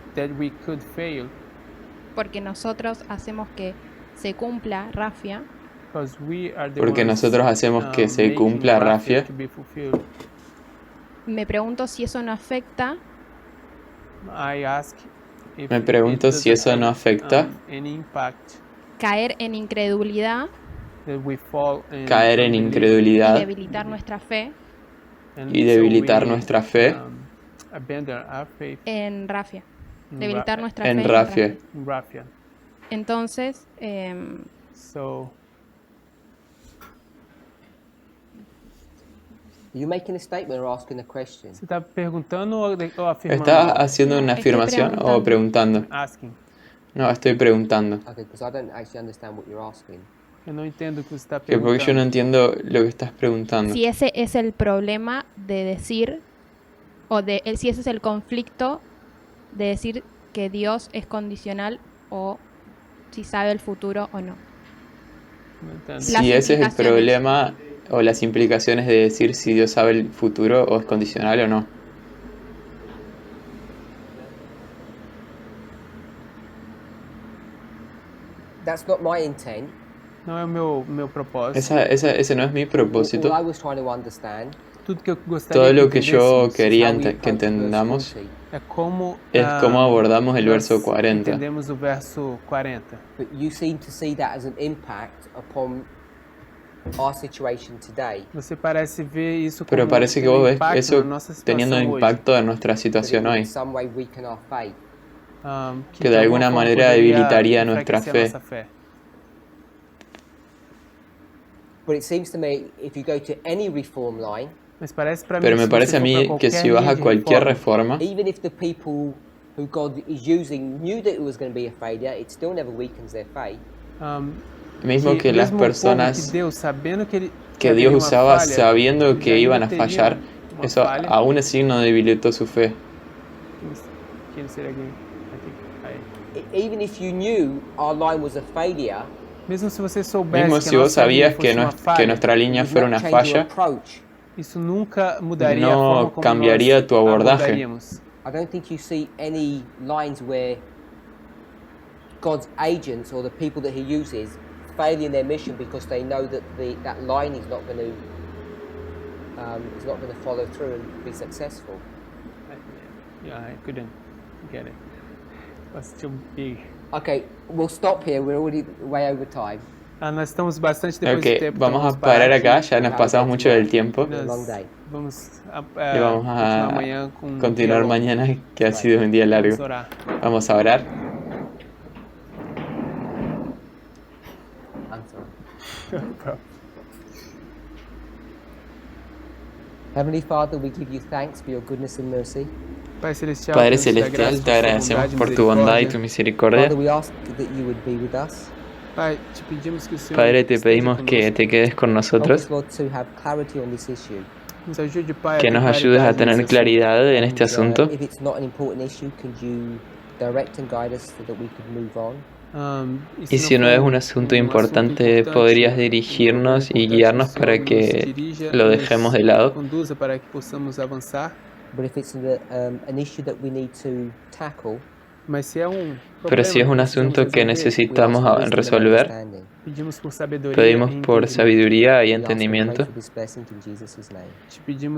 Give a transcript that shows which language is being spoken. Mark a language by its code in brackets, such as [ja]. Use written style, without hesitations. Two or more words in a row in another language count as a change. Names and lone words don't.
[es] porque nosotros hacemos que se cumpla Rafia, me pregunto si eso no afecta caer en incredulidad y debilitar nuestra fe en Rafia. Debilitar nuestra fe en Rafia. Entonces, [en] you making a statement or asking a question? [es] ¿Se está preguntando o afirmando? ¿Estás haciendo una afirmación o preguntando? [en] Asking. [es] No, estoy preguntando. [en] Okay, because I don't actually understand what you're asking. [es] Yo no entiendo que usted está Porque preguntando. yo no entiendo lo que estás preguntando. si ese es el problema de decir, si ese es el conflicto de decir que Dios es condicional o si sabe el futuro o no. Si ese es el problema o las implicaciones de decir si Dios sabe el futuro o es condicional o no. [en] That's not my intent. [pt] Não é o meu propósito. [es] Ese no es mi propósito. [en] All I was trying to understand [pt] Tudo que eu gostaria [es] Todo lo que yo [pt] entendêssemos [es] quería [en] how we [es] que [en] approach [es] entendamos [en] verse 40. [pt] é como [es] abordamos el [pt] nós [es] verso 40. [pt] entendemos o verso 40. [en] But you seem to see that as an impact upon our situation today. [pt] Você parece ver isso como [es] Pero parece que vos ves [pt] impacto [es] eso [pt] na nossa situação [es] teniendo [pt] hoje. [es] impacto en nuestra [en] That it [es] situación [en] would [es] hoy. [en] in some way weaken our faith. [es] Que de alguna [pt] forma [es] manera [pt] poderia [es] debilitaría nuestra [pt] enfraquecer a [es] fe. [pt] nossa fé. [en] But it seems to me if you go to any reform line, [pt] Mas parece para mim [es] Pero [pt] que [es] me [pt] se [es] parece a [pt] você for [es] mí [pt] pra [es] que [pt] qualquer [es] si vas [pt] linha [es] a [pt] de [es] cualquier [pt] reforma, [es] reforma, [en] even if the people who God is using knew that it was going to be a failure, it still never weakens their faith. [es] mismo que las [pt] mesmo o povo [es] personas [pt] que Deus, sabendo que [es] que [pt] haveria [es] Dios [pt] uma [es] usaba [pt] falha, [es] sabiendo [pt] eles [es] que [pt] ainda [es] iban a [pt] teriam [es] fallar, [pt] uma [es] eso [pt] falha. [es] aún así no debilitó su fe. [pt] Quem seria alguém? [en] Even if you knew our line was a failure, [pt] Mesmo se você soubesse [es] Mismo [pt] que [es] si [pt] a [es] vos [pt] nossa linha [es] sabías [pt] fosse [es] que, [pt] uma falha, [es] que nuestra línea [en] it would [es] fuera [en] not [es] una [en] change your [es] falla, [en] approach. [pt] isso nunca mudaria a [es] no [pt] forma como [es] cambiaria [pt] nós [es] tu abordaje. [pt] abordaríamos. [en] I don't think you see any lines where God's agents or the people that He uses fail in their mission because they know that that line is not going to follow through and be successful. Yeah, I couldn't get it. It was too big. Okay, we'll stop here. We're already way over time. [pt] Nós estamos bastante depois do [es] Ok, [pt] tempo. [es] vamos [pt] então [es] a parar [pt] aqui. [es] acá, ya nos pasamos mucho del tiempo. [en] It's been a long day. [pt] Vamos [es] Y vamos [pt] continuar [es] a [pt] amanhã com [es] continuar [pt] diálogo. [es] mañana, que ha sido un día largo. [pt] Vamos orar. [es] Vamos a orar. [en] I'm sorry. Heavenly Father, we give you thanks for your goodness and mercy. [pt] Pai Celestial, [es] Padre [pt] queremos te dar [es] Celestial, [pt] graças [es] te agradecemos [pt] sua [es] por tu bondad y tu [en] Father, [es] misericordia. [en] we ask that you would be with us. [pt] Pai, te pedimos que o Senhor [es] Padre, te [pt] esteja [es] pedimos que [pt] conosco. [es] te quedes con [en] Help [es] nosotros, [en] us, Lord, to have clarity on this issue. [pt] Nos ajude, Pai, [es] que [pt] ter [es] nos ayudes a [pt] claridade [es] tener [pt] nesse [es] claridad en este [en] And, [es] asunto. [en] if it's not an important issue, could you direct and guide us so that we could move on? [pt] assunto. [es] Y si no es un asunto importante, podrías dirigirnos y guiarnos para que lo dejemos de lado. [pt] Conduza para que possamos avançar. [en] But if it's an issue that we need to tackle, [pt] Mas se é [es] Pero si es un asunto que [en] we [es] necesitamos [en] ask for wisdom and [es] resolver, [en] understanding. [pt] pedimos por sabedoria [es] pedimos [pt] e [es] por [pt] entendimento. [es] sabiduría y [en] We ask and pray [es] entendimiento [en] for this blessing in Jesus' name. [pt] Te pedimos e